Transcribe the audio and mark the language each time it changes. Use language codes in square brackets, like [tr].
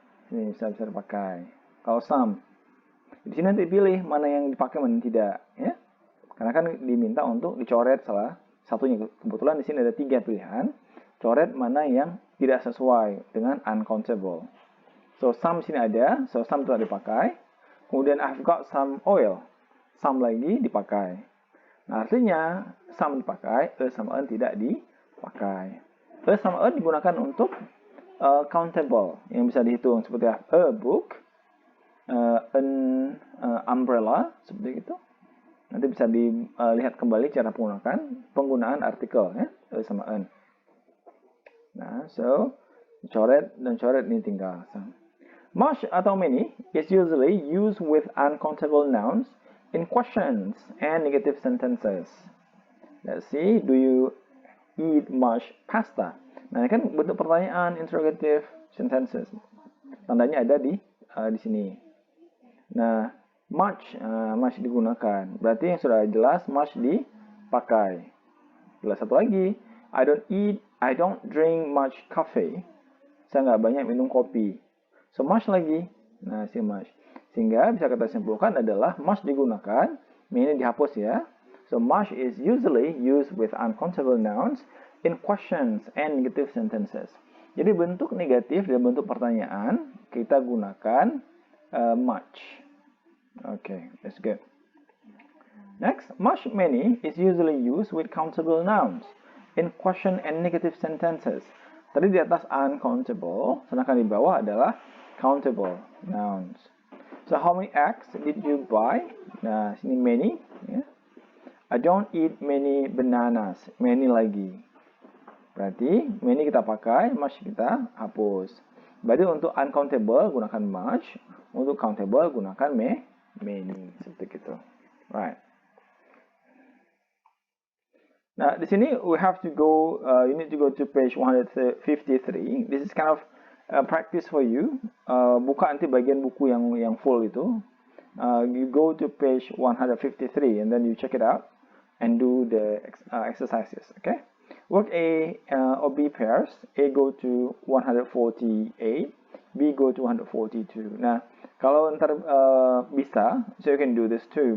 [id] Ini bisa dipakai. Kalau some, di sini nanti pilih mana yang dipakai, mana yang tidak, ya. Karena kan diminta untuk dicoret salah satunya. Kebetulan di sini ada 3 pilihan. Coret mana yang tidak sesuai dengan uncountable. So some di sini ada, so some telah dipakai. Kemudian [en] I've got some oil. [id] Some lagi dipakai. Nah, artinya some dipakai, sama an tidak dipakai. Sama an digunakan untuk countable, yang bisa dihitung seperti [en] a book, an umbrella, [id] seperti itu. Nanti bisa dilihat kembali cara penggunaan artikel ya, sama an. Nah, so coret dan coret ini tinggal. [en] Much atau many is usually used with uncountable nouns in questions and negative sentences. Let's see, do you eat much pasta? [id] Nah, ini kan bentuk pertanyaan, interrogative sentences. Tandanya ada di sini. Nah, much digunakan. Berarti yang sudah jelas much dipakai. Jelas satu lagi, [en] I don't drink much coffee. [id] Saya nggak banyak minum kopi. [en] So much [id] lagi, nah si much. Sehingga bisa kita simpulkan adalah much digunakan, ini dihapus ya. [en] So much is usually used with uncountable nouns in questions and negative sentences. [id] Jadi bentuk negatif dan bentuk pertanyaan kita gunakan much. [en] Okay, that's good. Next, much many is usually used with countable nouns in question and negative sentences. [id] Tadi di atas uncountable, sedangkan di bawah adalah countable nouns. [en] So how many eggs did you buy? [id] Nah, sini [en] many. Ya. I don't eat many bananas. Many [id] lagi. Berarti many kita pakai, much kita hapus. Berarti untuk uncountable gunakan much, untuk countable gunakan many. Seperti itu. Right. Nah, di sini [en] we have to go, you need to go to page 153. This is kind of practice for you. [id] Buka nanti bagian buku yang full itu. [en] You go to page 153 and then you check it out and do the exercises. Okay. Work A or B pairs. A go to 148, B go to 142. [id] Nah, kalau ntar bisa, [en] so you can do this too.